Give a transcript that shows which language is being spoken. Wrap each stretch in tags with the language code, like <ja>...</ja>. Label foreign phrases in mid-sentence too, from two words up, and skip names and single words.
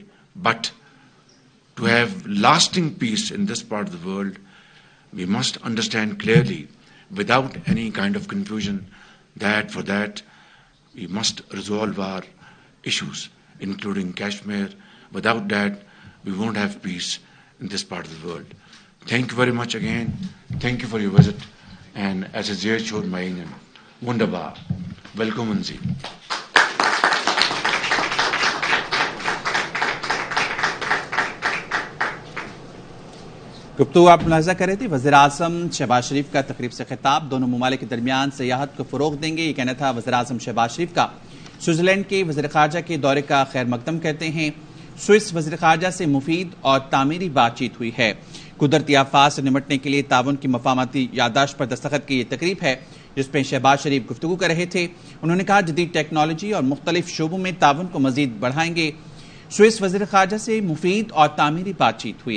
<en>But to have lasting peace in this part of the world, we must understand clearly, without any kind of confusion, that for that we must resolve our issues, including Kashmir. Without that, we won't have peace in this part of the world. Thank you very much again. Thank you for your visit. And as a</en> <de>sehr schön meinen, wunderbar. Willkommen Sie.</de> <ur>گفتگو آپ ملاحظہ کر رہے تھے، وزیراعظم شہباز شریف کا تقریب سے خطاب، دونوں ممالک کے درمیان سیاحت کو فروغ دیں گے، یہ کہنا تھا وزیراعظم شہباز شریف کا۔ سوئٹزرلینڈ کے وزیر خارجہ کے دورے کا خیر مقدم کرتے ہیں۔ سوئس وزیر خارجہ سے مفید اور تعمیری بات چیت ہوئی ہے. قدرتی آفات سے نمٹنے کے لیے تعاون کی مفاہمتی یادداشت پر دستخط کی یہ تقریب ہے، جس میں شہباز شریف گفتگو کر رہے تھے. انہوں نے کہا جدید ٹیکنالوجی اور مختلف شعبوں میں تعاون کو مزید بڑھائیں گے. سوئس وزیر خارجہ سے مفید اور تعمیری بات چیت ہوئی.</ur>